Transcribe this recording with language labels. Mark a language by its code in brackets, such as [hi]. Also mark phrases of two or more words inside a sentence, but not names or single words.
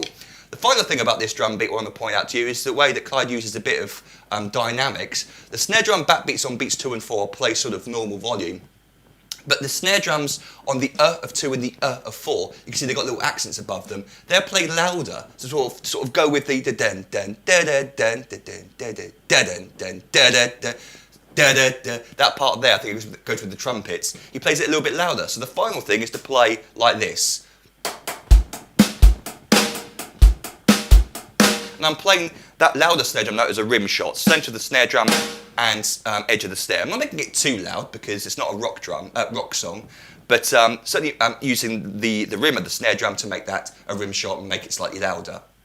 [en] The final thing about this drum beat I want to point out to you is the way that Clyde uses a bit of dynamics. The snare drum backbeats on beats 2 and 4 play sort of normal volume, but the snare drums on the of 2 and the of 4, you can see they've got little accents above them. They're played louder to sort of go with the den den da da den da den da da den den da da da. Da, da, da. That part there, I think it goes with the trumpets. He plays it a little bit louder. So the final thing is to play like this. And I'm playing that louder snare drum note as a rim shot, centre of the snare drum and edge of the snare. I'm not making it too loud because it's not a rock song, but certainly I'm using the rim of the snare drum to make that a rim shot and make it slightly louder.